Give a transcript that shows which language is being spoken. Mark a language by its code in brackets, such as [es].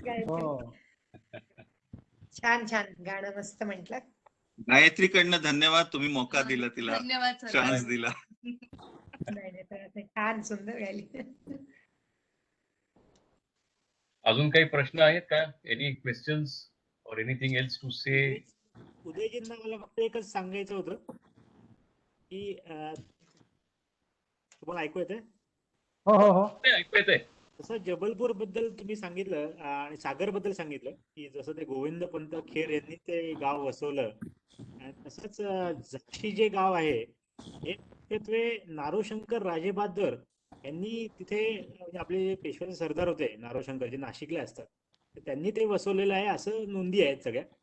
[mr] Oh. छान गाणं मस्त म्हटलं. गायत्रीकडनं धन्यवाद, तुम्ही मोका दिला तिला, धन्यवाद सर. चान्स दिला. नाही छान सुंदर गायली. अजून काही प्रश्न आहेत का? [en] Any questions और anything else to say? [mr] उदयजींना मला फक्त एकच सांगायचं होतं की तुम्हाला ऐकू येतंय? हो. ऐकू येतंय. तसं जबलपूर बद्दल तुम्ही सांगितलं आणि सागर बद्दल सांगितलं की जसं ते गोविंद पंत खेर यांनी ते गाव वसवलं, आणि तसंच झाशी जे गाव आहे हे मुख्यत्वे नारोशंकर राजे बहादर यांनी तिथे, म्हणजे आपले जे पेशव्याचे सरदार होते नारोशंकर, जे नाशिकला असतात, तर त्यांनी ते वसवलेलं आहे असं नोंदी आहेत सगळ्या.